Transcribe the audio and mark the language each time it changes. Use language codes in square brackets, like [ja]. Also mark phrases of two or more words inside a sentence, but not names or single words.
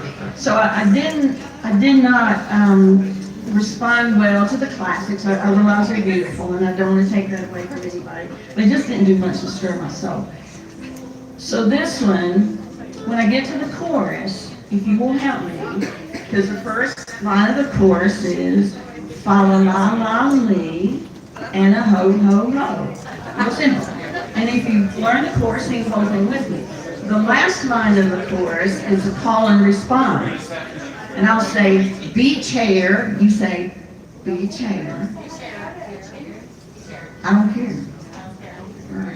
[en] So I did not respond well to the classics. I realize they're beautiful, and I don't want to take that away from anybody. They just didn't do much to stir my soul. So this one, when I get to the chorus, if you will help me, because the first line of the chorus is fa la la la lee and a ho ho ho. Real simple. And if you learn the chorus, sing the whole thing with me. The last line of the chorus is a call and response. And I'll say, be chair. You say, be chair. I don't care. All right.